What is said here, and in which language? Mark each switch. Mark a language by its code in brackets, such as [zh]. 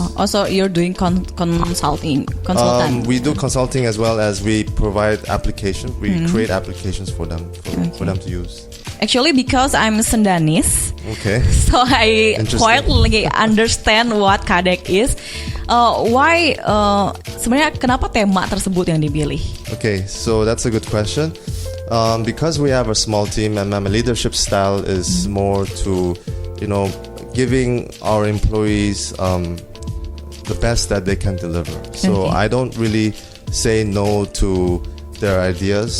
[en] Also, you're doing consulting. We do consulting as well as we provide applications. We create applications for them for them to use. Actually, because I'm Sundanese, so I quite understand what Kadek is. Why? [id] Sebenarnya kenapa tema tersebut yang dipilih? [en] Okay, so that's a good question. Because we have a small team and my leadership style is more to, giving our employees the best that they can deliver. So I don't really say no to their ideas.